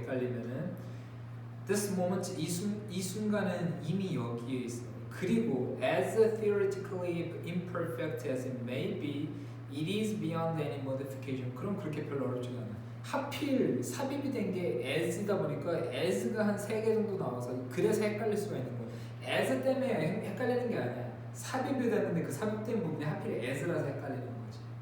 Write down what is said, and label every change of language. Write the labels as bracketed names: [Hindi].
[Korean] 헷갈리면은 this moment 이 순간은 이미 여기에 있어. [English] 그리고 as theoretically imperfect as it may be, it is beyond any modification. [Korean] 그럼 그렇게 별로 어렵지가 않아. 하필 삽입이 된 게 as다 보니까 as가 한 3개 정도 나와서 그래서 헷갈릴 수가 있는 거야. as 때문에 헷갈리는 게 아니야. 삽입이 됐는데 그 삽입된 부분이 하필 as라서 헷갈리는 거지.